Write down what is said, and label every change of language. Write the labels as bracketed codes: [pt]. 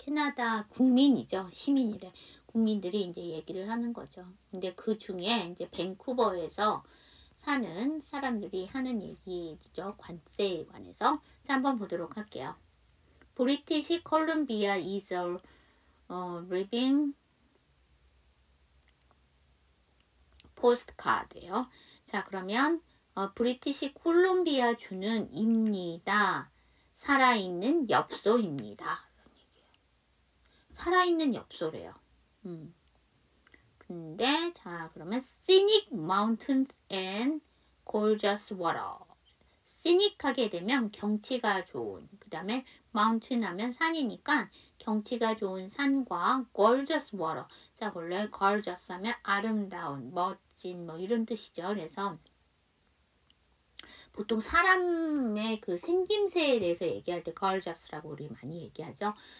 [ko] 캐나다 국민이죠. 시민이래. 국민들이 이제 얘기를 하는 거죠. 근데 그 중에 이제 밴쿠버에서 사는 사람들이 하는 얘기죠. 관세에 관해서. 자, 한번 보도록 할게요. [en] 브리티시 콜ум비아 is a living postcard예요. [ko] 자, 그러면 브리티시 콜ум비아 주는 입니다. 살아있는 엽서입니다. 살아있는 엽서래요. 근데 자, 그러면 [en] scenic mountains and gorgeous water. [ko] scenic 하게 되면 경치가 좋은, 그 다음에 mountain 하면 산이니까 경치가 좋은 산과 [en] gorgeous water. [ko] 자, 원래 gorgeous 하면 아름다운, 멋진 뭐 이런 뜻이죠. 그래서 보통 사람의 그 생김새에 대해서 얘기할 때 gorgeous라고 우리 많이 얘기하죠.